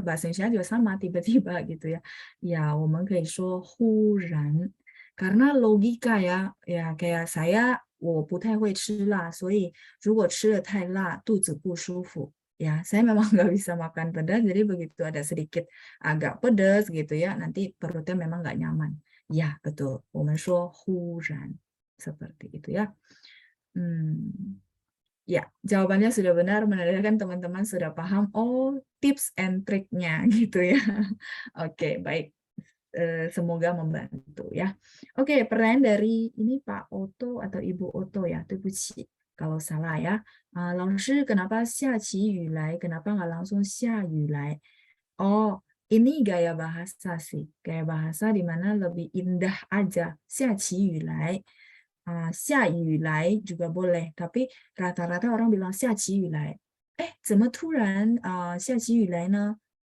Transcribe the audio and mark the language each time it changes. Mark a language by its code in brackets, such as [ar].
[id] Bahasa Indonesia juga sama, tiba-tiba gitu ya. [zh] Ya, 我们可以说忽然. [id] Karena logika ya, ya kayak saya [zh] 我不太会吃辣，所以如果吃的太辣，肚子不舒服. [id] Ya, saya memang nggak bisa makan pedas, jadi begitu ada sedikit agak pedas gitu ya, nanti perutnya memang nggak nyaman. Ya, betul. [zh] 我们说忽然 [id] seperti itu ya. Ya, jawabannya sudah benar, menandakan teman-teman sudah paham. Oh, tips and triknya gitu ya. Oke, baik. Semoga membantu ya. Oke, pertanyaan dari ini Pak Oto atau Ibu Oto ya, [zh] 对不起 [id] kalau salah ya. [zh] 老师 kenapa 下起雨来? [id] Kenapa nggak langsung [zh] 下雨来? [id] Oh, ini gaya bahasa sih. Gaya bahasa di mana lebih indah aja. [zh] 下起雨来. [id] 下雨来 juga boleh, tapi rata-rata orang bilang [zh] 下起雨来. 怎么突然下起雨来呢?